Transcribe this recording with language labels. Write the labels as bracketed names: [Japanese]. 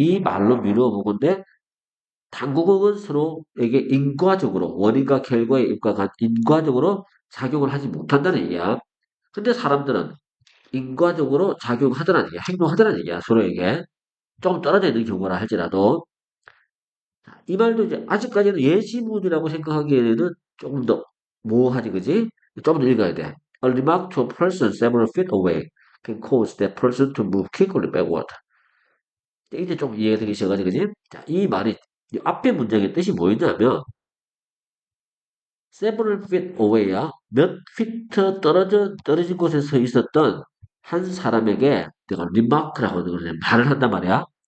[Korean] 이 말로 미루어 보건데 당구공은 서로에게 인과적으로 원인과 결과의 인과적으로 작용을 하지 못한다는 얘기야. 근데 사람들은 인과적으로 작용하더라는 얘기야. 행동하더라는 얘기야. 서로에게. 좀 떨어져 있는 경우라 할지라도. 이 말도 이제 아직까지는 예시문이라고 생각하기에는 조금 더 모호하지, 그지? 좀 더 읽어야 돼. [English] A remark to a person several feet away can cause that person to move quickly backward. [Korean] 이제 좀 이해가 되기 시작하지, 그지? 자, 이 말이, 이 앞에 문장의 뜻이 뭐였냐면, [English] several feet away [Korean] 야, 몇 피트 떨어진 곳에 서 있었던 한 사람에게 내가 remark라고 하는 거를 말을 한단 말이야.